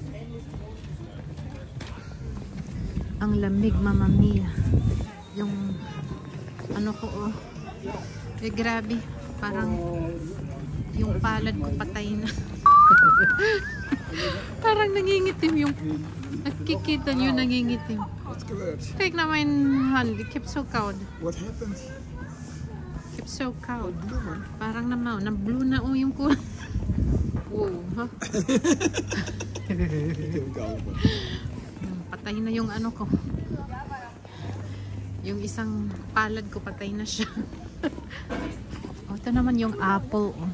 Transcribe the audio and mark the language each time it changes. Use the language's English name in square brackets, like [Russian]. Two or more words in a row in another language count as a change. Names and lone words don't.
[Filipino] Ang lamig, [Italian] mama mia. [Filipino] Yung ano ko, oh, grabe, parang yung palad ko patay na. Parang nangingitim yung nakikita nyo, nangingitim. [Dutch] Kijk naar mijn hand, ik heb zo koud. [English] What happened? [Dutch] Ik heb zo koud. [Filipino] Parang na-blue na oh yung ko. Wow, ha? Patay na yung ano ko. Yung isang palad ko, patay na siya. Oh, ito naman yung apple, oh.